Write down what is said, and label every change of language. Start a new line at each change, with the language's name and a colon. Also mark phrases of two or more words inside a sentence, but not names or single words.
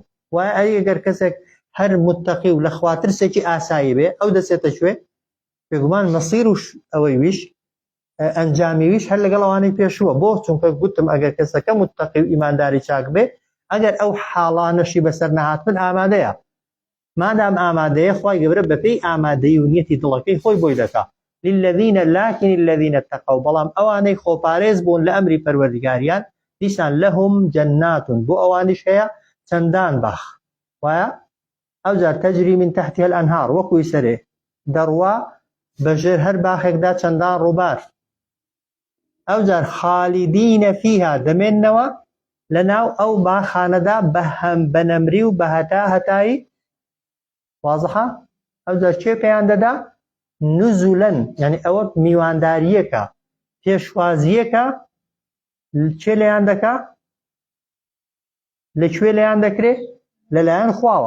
Central Kurdish: وایە ئەگەر کەسێک هەر متەقی و لە خواترسێکی ئاسایی بێ ئەو دەچێتە شوێ بێگومان مەسیر و ئەوەی ویش ئەنجامی ویش هەر لەگەڵ ئەوانەی پێشووە بۆ چونکە گوتم ئەگەر کەسەکە متەقی و ئیمانداری چاک بێ ئەگەر ئەو حاڵانەشی بەسەر نەهاتبن ئامادەیە مادام ئامادەیە خوای گەورە بەپێی ئامادەیی و نیەتی دڵەکەی خۆی بۆی دەکا.
Arabic: للذين لكن الذين اتقوا
Central Kurdish: بەڵام ئەوانەی خۆپارێز بوون لە ئەمری پەروەردگاریان دیسان
Arabic: لەهم جەناتون
Central Kurdish: بۆ ئەوانیش هەیە چەندان باخ وایە ئەو جار
Arabic: تەجری من تحتها الأنهار
Central Kurdish: وەکوی سەرێ دەڕوا بەژێر هەر باخێکدا چەندان ڕووبار. ئەو جار
Arabic: خالیدینە فیها
Central Kurdish: دەمێننەوە لەناو ئەو باخانەدا بە نەمری و بە هەتایی وازحە. ئەو جار چێ پێیان دەدا نزولن یعنی ئەوە میوانداریەکە پێشوازیەکە چێ لەیان دەکا لەکوێ لەیان دەکرێت لەلایەن خواوە.